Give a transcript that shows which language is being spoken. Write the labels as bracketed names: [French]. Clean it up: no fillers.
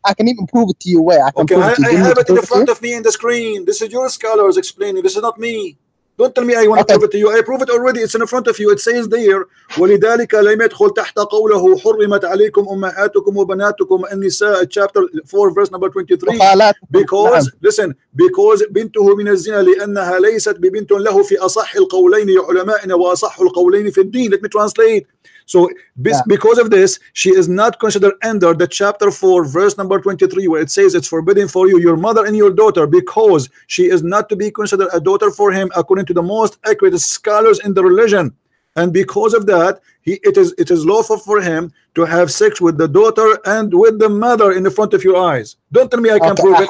[English] I can even prove it to you where I can prove it to you. I have it in the front of me in the screen. This is your scholars explaining. This is not me. Don't tell me I want to prove it to you. I prove it already. It's in front of you. It says there, [Arabic] وَلِذَلِكَ لَمْ يَدْخُلْ تَحْتَ قَوْلَهُ حُرِّمَتْ عَلَيْكُمْ أُمَّهَاتُكُمْ وَبَنَاتُكُمْ النِّسَاء [English] chapter 4 verse number 23. Because listen, because [Arabic] بنته من الزنا لأنها ليست ببنت له في أصح القولين لعلمائنا وأصح القولين في الدين. [English] Let me translate. So because of this, she is not considered under the chapter 4 verse number 23 where it says it's forbidden for you, your mother and your daughter, because she is not to be considered a daughter for him according to the most accurate scholars in the religion. And because of that, it is lawful for him to have sex with the daughter and with the mother in the front of your eyes. Don't tell me I can prove it.